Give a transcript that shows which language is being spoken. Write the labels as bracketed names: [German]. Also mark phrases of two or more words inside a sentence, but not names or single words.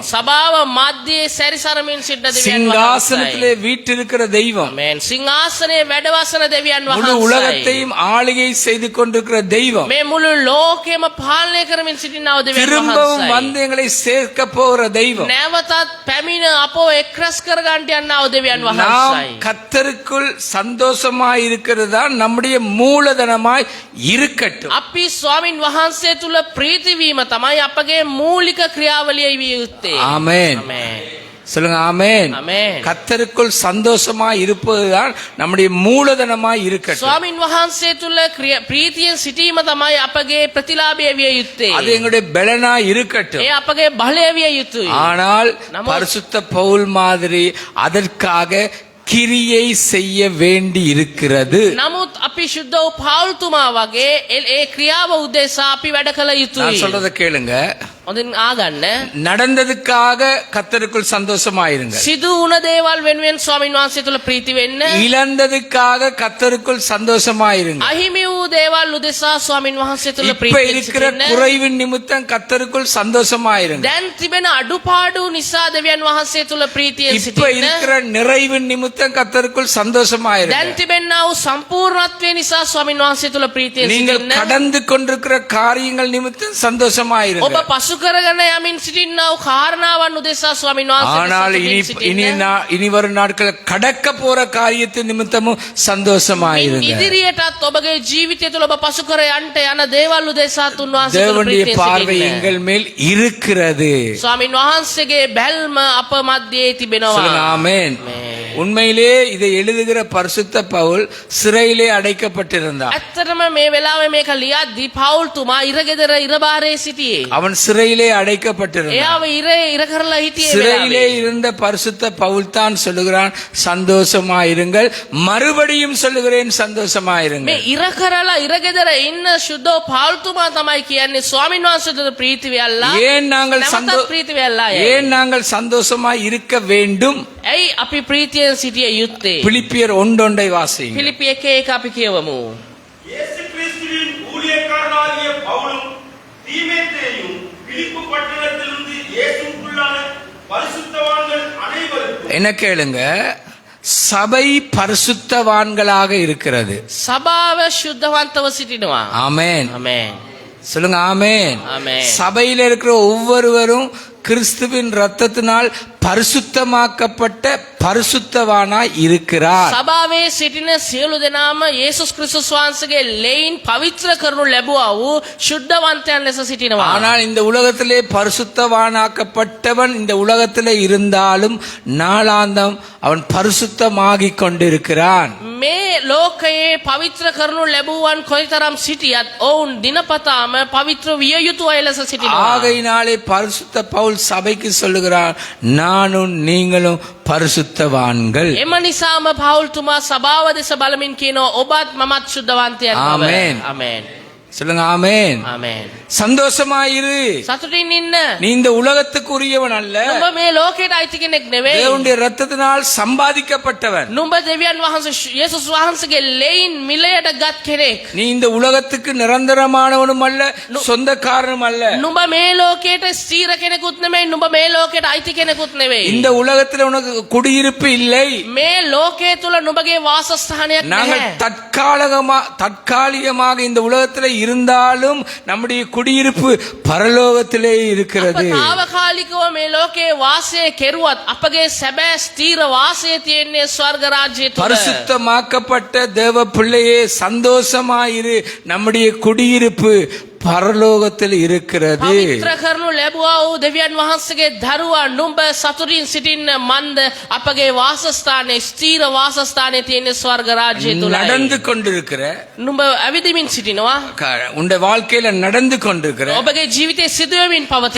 [Sinhala] සභාව මැද්දේ සැරිසරමින් සිට දෙවියන් [Tamil] சிங்காசனத்திலே [Sinhala] වහන්සේ. [Tamil] வீற்றிருக்கிற தெய்வம். [Sinhala] ආමේන්. සිංහාසනයේ වැඩවසන දෙවියන් [Tamil] முழு [Sinhala] වහන්සේ. [Tamil] உலகத்தையும் ஆளுகை செய்து கொண்டிருக்கிற தெய்வம். [Sinhala] මේ මුළු ලෝකෙම පාලනය කරමින් සිටිනා වූ දෙවියන් [Tamil] திரும்பவும் [Sinhala] වහන්සේ. [Tamil] வந்து எங்களை சேர்க்க போகிற தெய்வம். [Sinhala] නැවතත් පැමිණ අපව එක්රැස් කරගන්නට යනා වූ දෙවියන් [Tamil] நாம் [Sinhala] වහන්සේ. [Tamil] கர்த்தருக்குள் சந்தோஷமாய் இருக்கிறது தான் நம்முடைய மூலதனமாய் இருக்கட்டும். [Sinhala] අපි ස්වාමින් වහන්සේ තුල ප්‍රීති වීම තමයි අපගේ මූලික ක්‍රියාවලිය විය යුත්තේ. [Tamil] ஆமென். [Sinhala] ආමේන්. [Tamil] சொல்லுங்க ஆமென். [Sinhala] ආමේන්. [Tamil] கர்த்தருக்குள் சந்தோஷமாய் இருப்பதுதான் நம்முடைய மூலதனமாய் இருக்கட்டும். [Sinhala] ස්වාමින් වහන්සේ තුල ප්‍රීතියෙන් සිටීම තමයි අපගේ ප්‍රතිලාභය විය යුත්තේ. [Tamil] அது எங்களுடைய பலனாய் இருக்கட்டும். [Sinhala] ඒ අපගේ බලය විය යුතුයි. [Tamil] ஆனால் நம்ம- பரிசுத்த பவுல் மாதிரி அதற்காக கிரியை செய்ய வேண்டி இருக்கிறது. [Sinhala] නමුත් අපි ශුද්ධ වූ පාවුල්තුමා වගේ ඒ ක්‍රියාව උදෙසා අපි වැඩ කළ [Tamil] நான் [Sinhala] යුතුයි. [Tamil] சொல்றத கேளுங்க. [Sinhala] හොඳින් ආගන්න. [Tamil] நடந்ததுக்காக கர்த்தருக்குள் சந்தோஷமாயிருங்க. [Sinhala] සිදු වුණ දේවල් වෙනුවෙන් ස්වාමින් වහන්සේ තුල ප්‍රීති වෙන්න. [Tamil] இழந்ததுக்காக கர்த்தருக்குள் சந்தோஷமாயிருங்க. [Sinhala] අහිමි වූ දේවල් උදෙසා ස්වාමින් වහන්සේ තුල [Tamil] இப்ப [Sinhala] ප්‍රීතියෙන් [Tamil] இருக்கிற [Sinhala] සිටින්න. [Tamil] குறைவின் நிமித்தம் கர்த்தருக்குள் சந்தோஷமாயிருங்க. [Sinhala] දැන් තිබෙන අඩුපාඩු නිසා දෙවියන් වහන්සේ තුල ප්‍රීතියෙන් [Tamil] இப்ப [Sinhala] සිටින්න. [Tamil] இருக்கிற நிறைவின் நிமித்தம் கர்த்தருக்குள் சந்தோஷமாயிருங்க. [Sinhala] දැන් තිබෙනා වූ සම්පූර්ණත්වය නිසා ස්වාමින් වහන්සේ තුල ප්‍රීතියෙන් [Tamil] நீங்கள் [Sinhala] සිටින්න. [Tamil] கடந்து கொண்டிருக்கிற காரியங்கள் நிமித்தம் சந்தோஷமாயிருங்க. [Sinhala] ඔබ පසු කරගෙන යමින් සිටින්නා වූ කාරණාවන් උදෙසා ස්වාමින් [Tamil] ஆனால் [Sinhala] වහන්සේ [Tamil] இனி [Sinhala] සිටින්න. [Tamil] இனி வரும் நாட்கள் கடக்க போற காரியத்தின் நிமித்தமும் சந்தோஷமாயிருங்க. [Sinhala] ඉදිරියටත් ඔබගේ ජීවිතය තුළ ඔබ පසු කර යන්ට යන දේවල් උදෙසාත් උන්වහන්සේ තුළ [Tamil] தேவனுடைய [Sinhala] ප්‍රීතියෙන් [Tamil] பார்வை [Sinhala] සිටින්න. [Tamil] எங்கள் மேல் இருக்கிறது. [Sinhala] ස්වාමින් වහන්සේගේ බැල්ම අප මැද්දේ තිබෙනවා. [Tamil] சொல்லுங்க ஆமென். உண்மையிலே இதை எழுதுகிற பரிசுத்த பவுல் சிறையிலே அடைக்கப்பட்டிருந்தான். [Sinhala] ඇත්තටම මේ වෙලාවේ මේක ලියද්දී පවුල්තුමා ඉරගෙදර ඉරබාරේ සිටියේ. [Tamil] அவன் சிறையிலே அடைக்கப்பட்டிருந்தான். [Sinhala] එයාව ඉර කරලා හිටියේ [Tamil] சிறையிலே [Sinhala] වෙලාවේ. [Tamil] இருந்த பரிசுத்த பவுல் தான் சொல்லுகிறான், சந்தோஷமாயிருங்கள். மறுபடியும் சொல்லுகிறேன், [Sinhala] මේ [Tamil] சந்தோஷமாயிருங்கள். [Sinhala] ඉර කරලා ඉරගෙදර ඉන්න ශුද්ධ පවුල්තුමා තමයි කියන්නේ ස්වාමින් වහන්සේ තුළ ප්‍රීති වෙල්ලා. [Tamil] ஏன் நாங்கள் [Sinhala] නැවතත් ප්‍රීති වෙල්ලා. [Tamil] ஏன் நாங்கள் சந்தோஷமாய் இருக்க வேண்டும்? [Sinhala] ඇයි අපි ප්‍රීතියෙන් සිටිය යුත්තේ? [Tamil] பிலிப்பியர் 1:1 வாசிங்க. [Sinhala] පිලිපි 1:1 අපි කියවමු. [Tamil] இயேசு கிறிஸ்துவின் ஊழியக்காரனாகிய பவுலும் தீமோத்தேயும் பிலிப்பு பட்டணத்திலிருந்து இயேசுவுக்குள்ளான பரிசுத்தவான்கள் அனைவருக்கும் என்ன கேளுங்க, சபை பரிசுத்தவான்களாக இருக்கிறது. [Sinhala] සභාව ශුද්ධවන්තව සිටිනවා. [Tamil] ஆமென். [Sinhala] ආමේන්. [Tamil] சொல்லுங்க ஆமென். ஆமென். சபையில இருக்கிற ஒவ்வொருவரும் கிறிஸ்துவின் ரத்தத்தினால் பரிசுத்தமாக்கப்பட்ட பரிசுத்தவானாய் இருக்கிறார். [Sinhala] සභාවේ සිටින සියලු දෙනාම යේසුස් ක්‍රිස්තුස් වහන්සේගේ ලෙයින් පවිත්‍ර කරනු ලැබුවා වූ ශුද්ධවන්තයන් ලෙස සිටිනවා. [Tamil] ஆனால் இந்த உலகத்திலே பரிசுத்தவானாக்கப்பட்டவன் இந்த உலகத்திலே இருந்தாலும் நாளாந்தம் அவன் பரிசுத்தமாகிக் கொண்டிருக்கிறான். [Sinhala] මේ ලෝකයේ පවිත්‍ර කරනු ලැබුවන් කොයිතරම් සිටියත් ඔවුන් දිනපතාම පවිත්‍ර විය යුතු අය ලෙස සිටිනවා. [Tamil] ஆகையினாலே பரிசுத்த பவுல் சபைக்கு சொல்லுகிறார், நானும் நீங்களும் பரிசுத்தவான்கள். [Sinhala] එම නිසාම පවුල්තුමා සභාව දෙස බලමින් කියනවා ඔබත් මමත් ශුද්ධවන්තයන් බව. ආමේන්. ආමේන්. [Tamil] சொல்லுங்க ஆமென். [Sinhala] ආමේන්. [Tamil] சந்தோஷமாயிரு. [Sinhala] සතුටින් ඉන්න. [Tamil] நீ இந்த உலகத்துக்குரியவன் அல்ல, [Sinhala] නුඹ මේ ලෝකයට අයිති කෙනෙක් නෙවෙයි. [Tamil] தேவனுடைய ரத்தத்தினால் சம்பாதிக்கப்பட்டவன். [Sinhala] නුඹ දෙවියන් වහන්සේ යේසුස් වහන්සේගේ ලෙයින් මිලයට ගත් කෙනෙක්. [Tamil] நீ இந்த உலகத்துக்கு நிரந்தரமானவனும் அல்ல, சொந்தக்காரனும் அல்ல. [Sinhala] නුඹ මේ ලෝකයට ස්ථීර කෙනෙකුත් නෙමෙයි. නුඹ මේ ලෝකයට අයිති කෙනෙකුත් නෙවෙයි. [Tamil] இந்த உலகத்துல உனக்கு குடியிருப்பு இல்லை. [Sinhala] මේ ලෝකයේ තුල නුඹගේ වාසස්ථානයක් [Tamil] நாங்கள் [Sinhala] නැහැ. [Tamil] தற்காலிகமாக இந்த உலகத்துல இருந்தாலும் நம்முடைய குடியிருப்பு பரலோகத்திலே இருக்கிறது. [Sinhala] අප తాවකාලිකව මේ ලෝකයේ වාසය කෙරුවත් අපගේ සැබෑ ස්ථීර වාසය තියෙන්නේ ස්වර්ග රාජ්‍යය තුල. [Tamil] பரிசுத்தமாக்கப்பட்ட தேவ பிள்ளையே சந்தோஷமாயிரு, நம்முடைய குடியிருப்பு பரலோகத்தில் இருக்கிறது. [Sinhala] පවිත්‍ර කරනු ලැබුවා වූ දෙවියන් වහන්සේගේ දරුවා නුඹ සතුටින් සිටින්න මන්ද අපගේ වාසස්ථානයේ ස්ථීර වාසස්ථානයේ තියෙන ස්වර්ග රාජ්‍යය තුලයි. [Tamil] நடந்து கொண்டிருக்கிற [Sinhala] නුඹ ඇවිදිමින් සිටිනවා. [Tamil] உன்னுடைய வாழ்க்கையில நடந்து கொண்டிருக்கிற, [Sinhala] ඔබගේ ජීවිතේ සිදුවෙමින් පවතිනවා.